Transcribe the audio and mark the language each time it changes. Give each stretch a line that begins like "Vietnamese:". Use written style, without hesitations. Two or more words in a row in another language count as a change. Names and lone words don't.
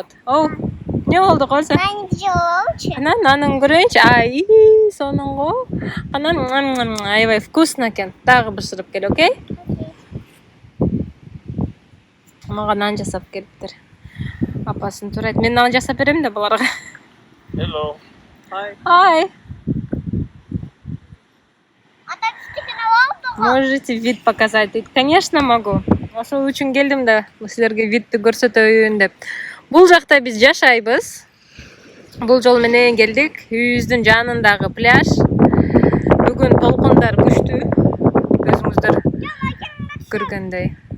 Kyrgyz: Оу, не болду козу? Анан анын көрөйүнчү. Ай, сонунго. Анан аябай вкусно экен. Дагы бышырып кел, окей? Мага нан жасап келиптир. Апасын турайт. Мен нан жасап берем да буларга.
English: Hello. Hi.
Russian: Hi. Можете вид показать? Конечно, могу.
Kyrgyz: Ошол үчүн келдим да, силерге видти көрсөтөйүн деп. Бул жакта биз жашайбыз. Бул жол менен келдик. Үйүбүздүн жанындагы пляж. Бүгүн толкундар күчтүү. Көзүңүздөр көргөндөй.